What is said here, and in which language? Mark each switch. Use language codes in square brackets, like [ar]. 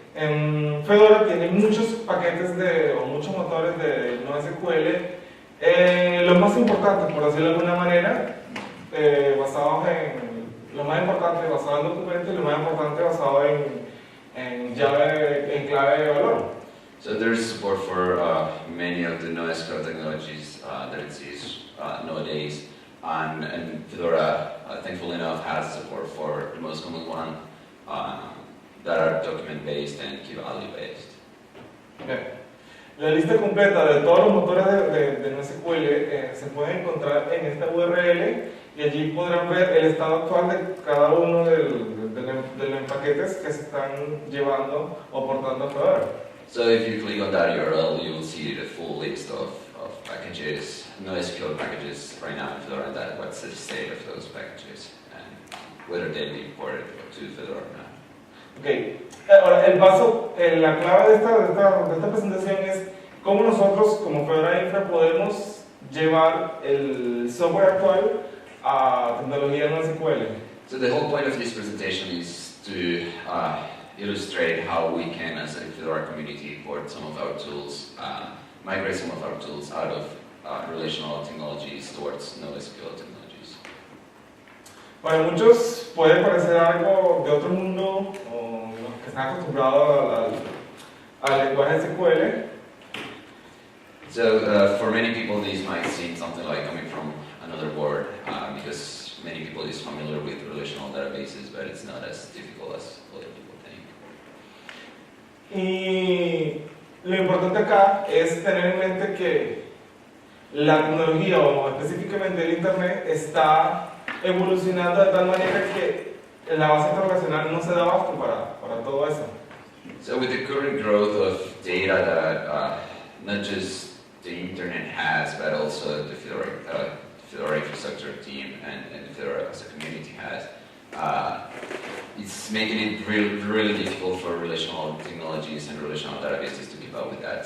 [es] Fedora tiene muchos paquetes o muchos motores de NoSQL. Los más importantes, por decirlo de alguna manera, basados en lo más importante basado en documentos y lo más importante basado en clave de valor. [en] So there's support for many of the NoSQL technologies that exist nowadays, and Fedora, thankfully enough, has support for the most common one that are document-based and key-value-based. Okay. [es] La lista completa de todos los motores de NoSQL se puede encontrar en esta URL y allí podrán ver el estado actual de cada uno de los paquetes que se están llevando o portando a Fedora. [en] So if you click on that URL, you will see the full list of packages, NoSQL packages right now in Fedora, and that what's the state of those packages and whether they've been ported to Fedora or not. [es] Ok, ahora el paso, la clave de esta presentación es cómo nosotros como Fedora Infra podemos llevar el software actual a tecnología NoSQL. [en] So the whole point of this presentation is to illustrate how we can, as a Fedora community, port some of our tools, migrate some of our tools out of relational technologies towards NoSQL technologies. [es] Para muchos puede parecer algo de otro mundo, o los que están acostumbrados al lenguaje SQL. [en] So for many people, this might seem something like coming from another world, because many people is familiar with relational databases, but it's not as difficult as other people think. [es] Y lo importante acá es tener en mente que la tecnología, o específicamente el Internet, está evolucionando de tal manera que la base internacional no se da abasto para todo eso. [en] So with the current growth of data that not just the internet has, but also the Fedora infrastructure team and the Fedora as a community has, it's making it really difficult for relational technologies and relational databases to keep up with that.